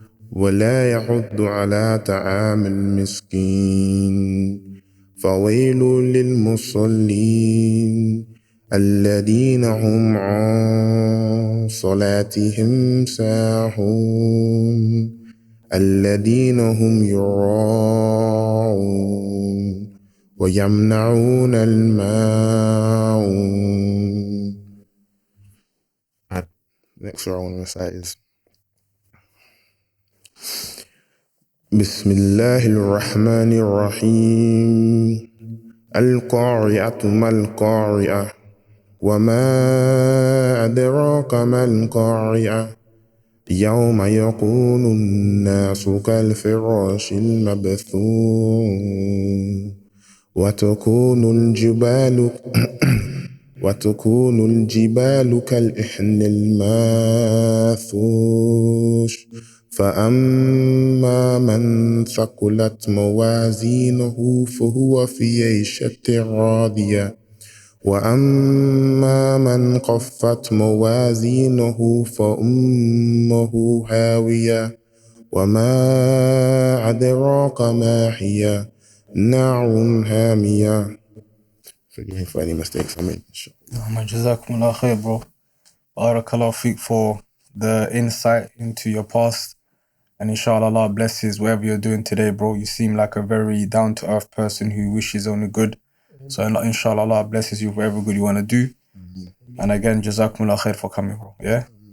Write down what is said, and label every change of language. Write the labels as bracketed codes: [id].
[ar] ولا يحض على طعام المسكين فويل للمصلين الذين هم عن صلاتهم ساهون الذين هم يراءون ويمنعون الماعون. [en] Next surah I want to recite is [ar] بسم الله الرحمن الرحيم. القارعة ما القارعة وما أدراك ما القارعة يوم يكون الناس كالفراش المبثوث وتكون الجبال كالإحن الماثوش فأما من ثقلت موازينه فهو في عيشة راضية وأما من خفت موازينه فأمه هاوية وما أدراك ما هي نار هامية. [en] Forgive me for any mistakes I made. Jazakumullah khair, bro. Barakallahu feek for the insight into your past. And inshallah, Allah blesses whatever you're doing today, bro. You seem like a very down-to-earth person who wishes only good. So inshallah, Allah blesses you for whatever good you want to do. And again, Jazakumullah khair for coming, bro. Yeah?